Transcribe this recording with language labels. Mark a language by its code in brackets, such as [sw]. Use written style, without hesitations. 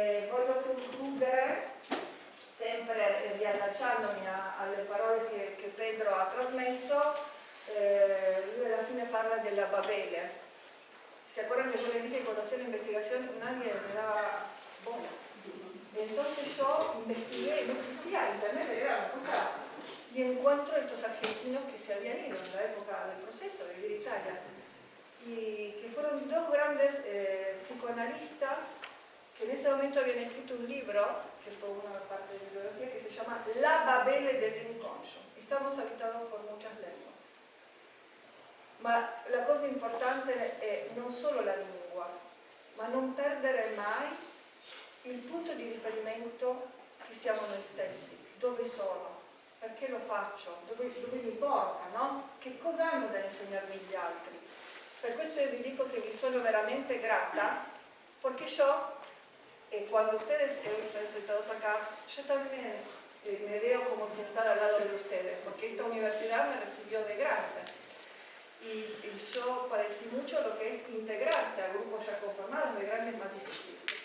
[it] Voglio concludere sempre riallacciandomi alle parole che Pedro ha trasmesso. Lui alla fine parla della Babele. [es] ¿Se acuerdan que yo les dije que cuando hacía la investigación nadie me daba bola? Entonces yo investigué, no existía internet, era una cosa, y encuentro estos argentinos que se habían ido en la época del proceso de vivir Italia, y que fueron dos grandes psicoanalistas que en ese momento habían escrito un libro, que fue una parte de la bibliografía, que se llama La Babele dell'inconscio. Estamos habitados por muchas lenguas. [it] Ma la cosa importante è non solo la lingua, ma non perdere mai il punto di riferimento che siamo noi stessi. Dove sono? Perché lo faccio? Dove mi porta, no? Che cosa hanno da insegnarmi gli altri? [es] Per questo io vi dico che vi sono veramente grata, porque yo, cuando ustedes están sentados acá, yo también me veo como sentada al lado de ustedes, porque esta universidad me recibió de grande. Y yo padecí mucho lo que es integrarse a grupos ya conformados, de grande es más difícil.